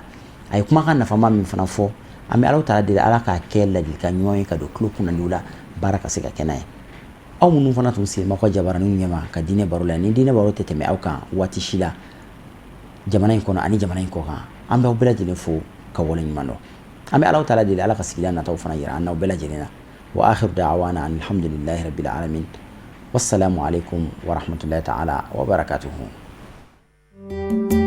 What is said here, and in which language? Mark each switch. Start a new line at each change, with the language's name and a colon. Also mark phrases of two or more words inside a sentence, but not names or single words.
Bambara: a ye kumakan nafama min fana fɔ an bɛ
Arabic: الله تعالى
Bambara: deli Ala k'a kɛ ladilikan ɲuman ye ka don tulo kunnadiw la baara ka se ka kɛ n'a ye aw minnu fana tun sigilen b'aw ka jabaraninw ɲɛma ka diinɛ baro la ni diinɛ baro tɛ tɛmɛ aw kan waati si la jamana in kɔnɔ ani jamana in kɔ kan an bɛ aw bɛɛ lajɛlen fo ka waleɲuman dɔn an bɛ
Arabic: الله تعالى
Bambara: deli Ala ka sigila nataw fana yira an n'aw bɛɛ lajɛlen na
Arabic: وآخر دعوانا الحمد لله رب العالمين والسلام عليكم ورحمة الله تعالى وبركاته.